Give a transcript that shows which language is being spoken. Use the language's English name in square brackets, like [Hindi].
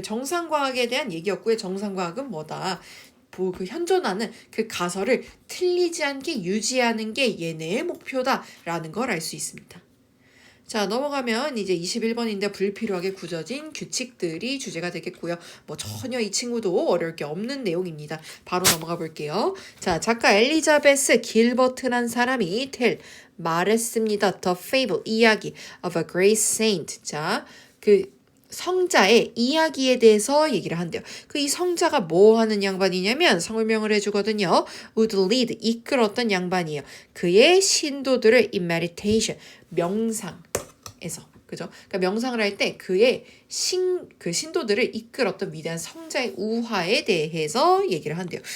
[Korean] 그 정상과학에 대한 얘기였고요. 정상과학은 뭐다? 그 현존하는 그 가설을 틀리지 않게 유지하는 게 얘네의 목표다라는 걸 알 수 있습니다. 자, 넘어가면 이제 21번인데 불필요하게 굳어진 규칙들이 주제가 되겠고요. 뭐 전혀 이 친구도 어려울 게 없는 내용입니다. 바로 넘어가 볼게요. 자, 작가 엘리자베스 길버트란 사람이 말했습니다. [English] The fable, 이야기 of a great saint. [Korean] 자, 그 성자의 이야기에 대해서 얘기를 한대요. 그 이 성자가 뭐 하는 양반이냐면 설명을 해주거든요. [English] would lead, [Korean] 이끌었던 양반이에요. 그의 신도들을 [English] in meditation, [Korean] 명상에서. 그죠? 그러니까 명상을 할 때 그의 그 신도들을 이끌었던 위대한 성자의 우화에 대해서 얘기를 한대요.